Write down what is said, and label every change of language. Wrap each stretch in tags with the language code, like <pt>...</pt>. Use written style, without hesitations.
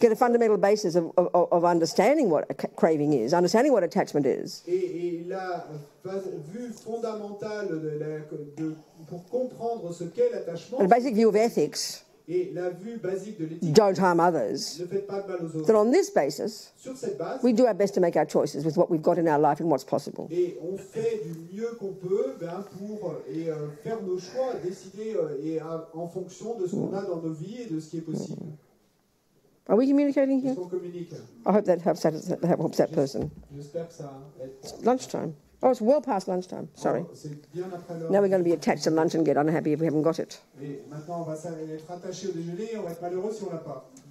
<en>get a fundamental basis of understanding what a craving is, understanding what attachment is.</en> <fr>et la vue fondamentale pour comprendre ce qu'est l'attachement,</fr> <en>And a basic view of ethics,</en> <fr>et la vue basique de l'éthique,</fr> <en>don't harm others.</en> <fr>ne faites pas de mal aux autres.</fr> <en>That on this basis,</en> <fr>Sur cette base,</fr> <en>we do our best to make our choices with what we've got in our life and what's possible.</en> <fr>et on fait du mieux qu'on peut pour faire nos choix, décider en fonction de ce qu'on a dans nos vies et de ce qui est possible.</fr> <en>Are we communicating</en> <fr>Est-ce</fr> <en>here?</en> <fr>qu'on communique?</fr> <en>I hope that helps that person.</en> <fr>J'espère que ça aide.</fr> <en>Lunchtime. Oh, it's well past lunchtime. Sorry.</en> <fr>C'est bien après l'heure.</fr> <en>Now we're going to be attached to lunch and get unhappy if we haven't got it.</en> <fr>Et maintenant, on va être attaché au déjeuner et on va être malheureux si on l'a pas.</fr>